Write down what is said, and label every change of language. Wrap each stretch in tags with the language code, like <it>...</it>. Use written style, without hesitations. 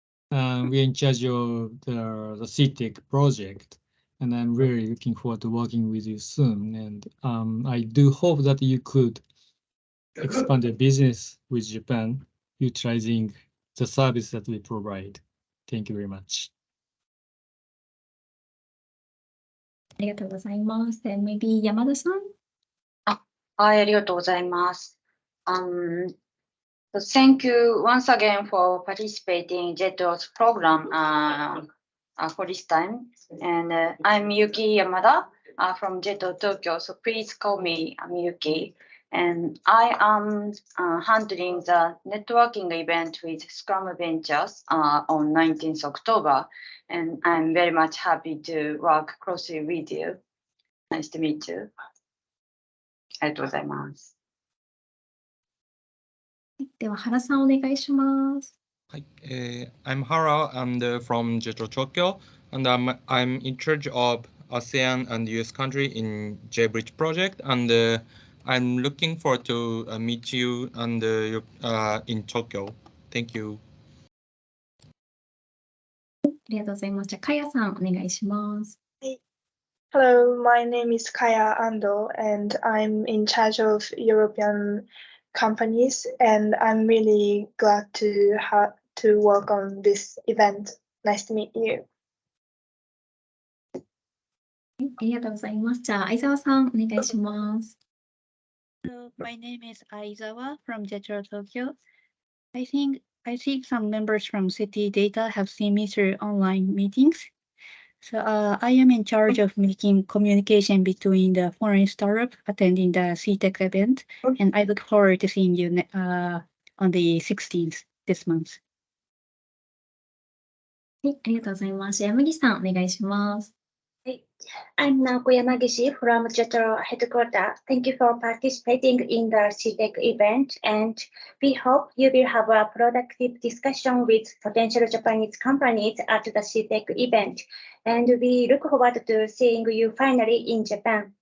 <en>We're in charge of the CEATEC project, and I'm really looking forward to working with you soon. And I do hope that you could expand your business with Japan, utilizing the service that we provide. Thank you very much.</en> <ja>ありがとうございます。</ja> <en>And maybe Yamada-san?</en> <ja>はい、ありがとうございます。</ja> <en>Thank you once again for participating in JETRO's program for this time. And I'm Yuki Yamada from JETRO Tokyo, so please call me Yuki. And I am handling the networking event with Scrum Ventures on 19th October. And I'm very much happy to work closely with you. Nice to meet you.</en> <ja>ありがとうございます。では原さんお願いします。</ja> <en>I'm Hara and from JETRO Tokyo, and I'm in charge of ASEAN and US country in JBridge project, and I'm looking forward to meet you and in Tokyo. Thank you.</en> <ja>ありがとうございます。じゃあかやさんお願いします。</ja> <en>Hello, my name is Kaya Ando, and I'm in charge of European companies, and I'm really glad to work on this event. Nice to meet you.</en> <ja>ありがとうございます。じゃあ相沢さんお願いします。</ja> <en>Hello, my name is Aizawa from JETRO Tokyo. I think some members from City Data have seen me through online meetings. So I am in charge of making communication between the foreign startup attending the CEATEC event, and I look forward to seeing you on the 16th this month.</en> <ja>はい、ありがとうございます。山岸さんお願いします。</ja> <en>I'm Naoko Yamagishi from JETRO headquarters. Thank you for participating in the CEATEC event, and we hope you will have a productive discussion with potential Japanese companies at the CEATEC event. And we look forward to seeing you finally in Japan.</en>